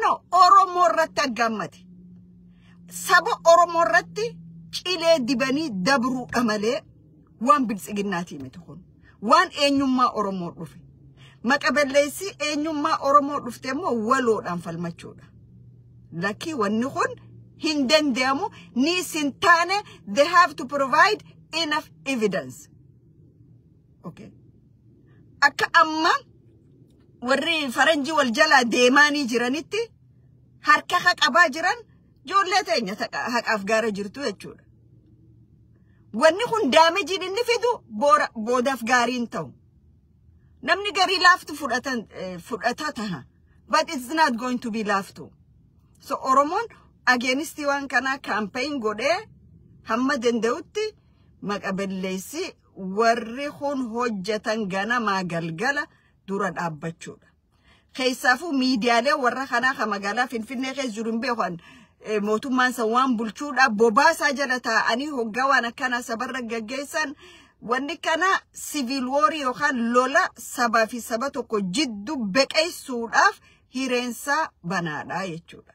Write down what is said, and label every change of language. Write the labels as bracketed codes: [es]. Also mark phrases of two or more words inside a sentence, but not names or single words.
[om] No, Oromoo irratti aggammate. Saba Oromoo irratti cilee dibanii dabruudha malee waan biltsiginnaati miti kun. Waan eenyummaa Oromoo dhufe. Maqabelleessi eenyummaa Oromoo dhufte immoo waloodhaan falmachuudha. Lakki wanni kun hin danda'amu ni sintaane [en] they have to provide enough evidence. [om] Okay. Akka amma warri faranjii wal jala deemaanii jiranitti harka haqabaa jiran ijoollee teenya haqaaf gaara jirtu jechuudha. Wanni kun daamejiin inni fidu boodaaf gaariin ta'u. Namni garii laaftu fudhata taha. [en] But it's not going to be laaftu. [om] So Oromoon against waan kana campaign godhee hamma danda'utti maqabelleessi warri kun hojjetan ganamaa galgala dura dhaabbachuudha. Keessaafuu miidiyaalee warra kanaa ka magaalaa Finfinnee keessa jiru hin beekan mootummaan san waan bulchuudha bobaasaa jala taa'anii hoggaa waan akkana sabarra gaggeessan wanni kana [en] civil war [om] yookaan lola sabaa fi saba tokko jiddu beqeessuudhaaf hireensaa banaadha jechuudha.